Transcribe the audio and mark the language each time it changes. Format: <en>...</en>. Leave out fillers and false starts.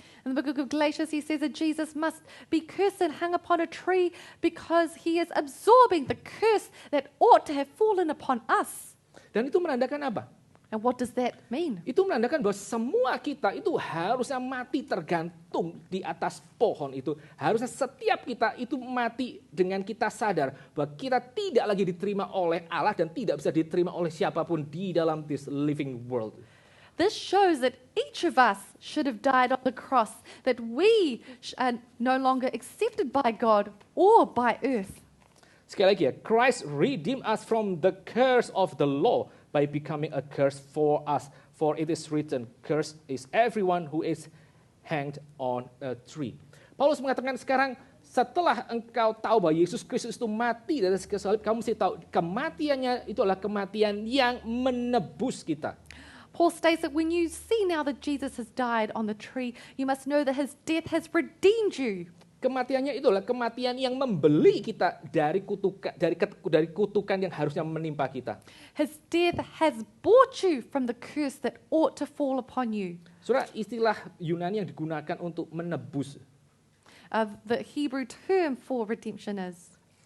<en>In the book of Galatians, he says that Jesus must be cursed and hung upon a tree because he is absorbing the curse that ought to have fallen upon us.</en> <id>Dan itu menandakan apa?</id> <en>And what does that mean?</en> <id>Itu menandakan bahwa semua kita itu harusnya mati tergantung di atas pohon itu. Harusnya setiap kita itu mati dengan kita sadar bahwa kita tidak lagi diterima oleh Allah dan tidak bisa diterima oleh siapapun di dalam</id> <en>this living world. This shows that each of us should have died on the cross, that we are no longer accepted by God or by earth.</en> <id>Sekali lagi ya,</id> <en>Christ redeemed us from the curse of the law by becoming a curse for us. For it is written, cursed is everyone who is hanged on a tree.</en> <id>Paulus mengatakan sekarang setelah engkau tahu bahwa Yesus Kristus itu mati dari kayu salib, kamu mesti tahu kematiannya itu adalah kematian yang menebus kita.</id> <en>Paul states that when you see now that Jesus has died on the tree, you must know that his death has redeemed you.</en> <id>Kematiannya itu adalah kematian yang membeli kita dari kutukan yang harusnya menimpa kita.</id> <en>His death has bought you from the curse that ought to fall upon you.</en> <id>Saudara, istilah Yunani yang digunakan untuk menebus,</id> <en>The Hebrew term for redemption is,</en>